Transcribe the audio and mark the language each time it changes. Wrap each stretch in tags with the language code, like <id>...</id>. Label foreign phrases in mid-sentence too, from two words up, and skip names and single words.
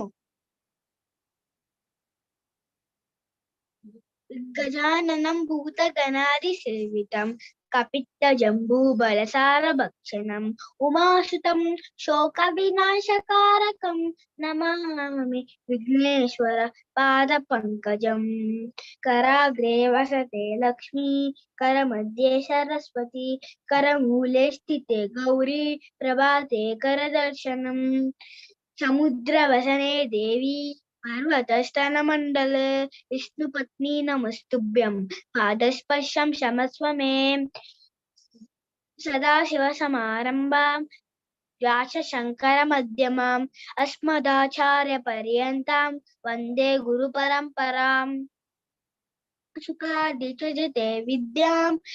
<sa>గజాననం భూత గణాది సేవితం కపిత్త జంబూ బలసార భక్షణం ఉమాసుతం శోక వినాశకారకం నమామి విఘ్నేశ్వర పాద పంకజం. కరాగ్రే వసతే లక్ష్మీ, కరమధ్యే సరస్వతి, కరమూలే స్థితే గౌరీ, ప్రభాతే కరదర్శనం. సముద్రవసనే దేవి, पर्वतस्तनमण्डले विष्णुपत्नी नमस्तुभ्यं पादस्पर्शं क्षमस्व मे सदाशिवसमारम्भां व्यासशङ्करमध्यमाम् अस्मदाचार्यपर्यन्तां वन्दे गुरुपरम्पराम् सुखादि त्यजते विद्यां</sa>